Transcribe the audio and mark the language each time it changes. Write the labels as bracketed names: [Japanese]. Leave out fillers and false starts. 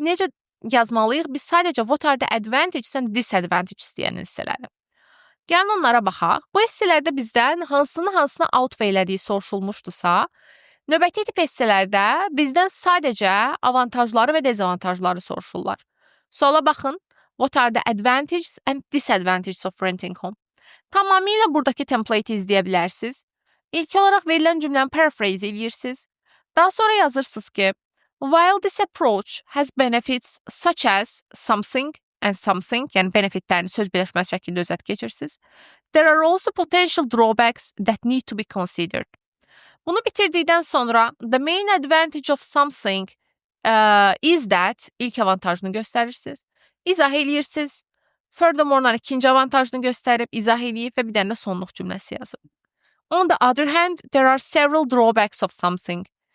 [Azerbaijani] Necə yazmalıyıq? Biz sadəcə [English] what are the advantages and disadvantages [Azerbaijani] deyən hissələri. Gəlin onlara baxaq. Bu hissələrdə bizdən hansını outweigh elədiyi soruşulmuşdursa, növbəti tip hissələrdə bizdən sadəcə avantajları və dezavantajları soruşurlar. Suala baxın. [English] What are the advantages and disadvantages of renting home? [Azerbaijani] Tamamilə buradakı template-i izləyə bilərsiniz. İlk olaraq verilən cümləni paraphrase edirsiniz. Daha sonra yazırsınız ki, [English] while this approach has benefits such as something and something, [Azerbaijani] yəni benefitlərini söz birləşməsi şəklində özət keçirsiniz. [English] There are also potential drawbacks that need to be considered. [Azerbaijani] Bunu bitirdikdən sonra [English] the main advantage of something is that [Azerbaijani] ilk avantajını göstərirsiniz. İzah eləyirsiniz. Furthermore, ikinci avantajını göstərib, izah eləyib və bir dənə də sonluq cümləsi yazıb. [English] On the other hand, there are several drawbacks of something.